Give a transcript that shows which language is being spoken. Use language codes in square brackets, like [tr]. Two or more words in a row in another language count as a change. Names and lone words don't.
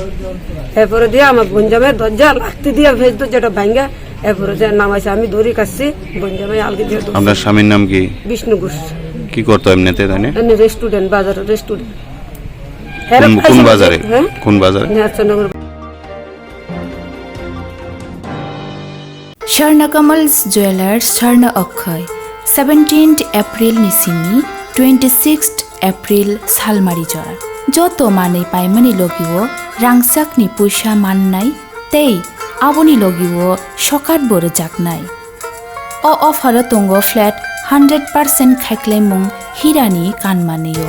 [bn] এরপরে দিয়ে আমার বোনজামের দরজা লাগতে দিয়ে ভেজ যেটা ভাঙ্গা এরপরে যে নামাইছে আমি দড়ি কাটছি বোনজামাই আলগি দিয়ে। আপনার স্বামীর নাম কি? বিষ্ণু ঘোষ। কি করতো এমনিতে জানেন? রেস্টুরেন্ট বাজারে রেস্টুরেন্ট। কোন বাজারে? কোন বাজারে? [trp] Swarnakamals Jewelers Swarna Akhay 17th April Nisini 26th April Salmari Jora Joto Mane Paimani Logiwo Rangsak ni Puisha Mannai Tei Aboni Logiwo Shokat Bore Jaknai O Offer Tongo Flat 100% Khaiklemung Hirani Kanmaneyo